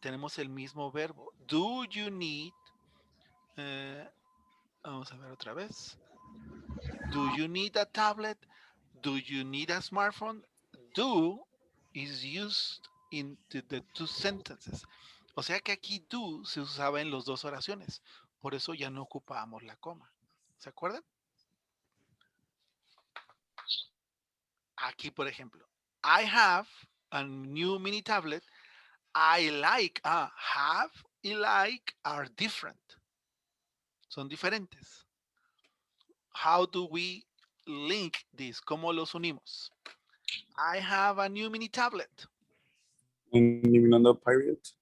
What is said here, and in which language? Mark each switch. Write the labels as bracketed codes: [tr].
[es] Tenemos el mismo verbo. [en] Do you need... [es] vamos a ver otra vez. [en] Do you need a tablet? Do you need a smartphone? Do is used in the two sentences. [es] O sea que aquí do se usaba en las dos oraciones. Por eso ya no ocupábamos la coma. ¿Se acuerdan? Aquí, por ejemplo, [en] I have a new mini tablet. I like. Have y like are different. [es] Son diferentes. [en] How do we link this? [es] ¿Cómo los unimos? [en] I have a new mini tablet. [es] Eliminando period,